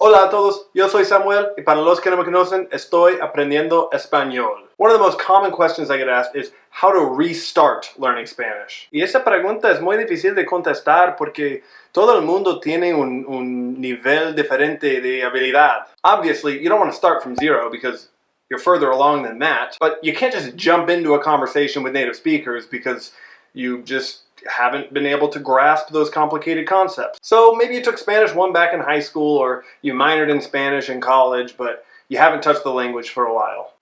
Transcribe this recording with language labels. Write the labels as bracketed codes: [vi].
[es] Hola a todos, yo soy Samuel, y para los que no me conocen, estoy aprendiendo español. [en] One of the most common questions I get asked is how to restart learning Spanish. [es] Y esa pregunta es muy difícil de contestar porque todo el mundo tiene un nivel diferente de habilidad. [en] Obviously, you don't want to start from zero because you're further along than that, but you can't just jump into a conversation with native speakers because you just haven't been able to grasp those complicated concepts. So maybe you took Spanish 1 back in high school, or you minored in Spanish in college, but you haven't touched the language for a while.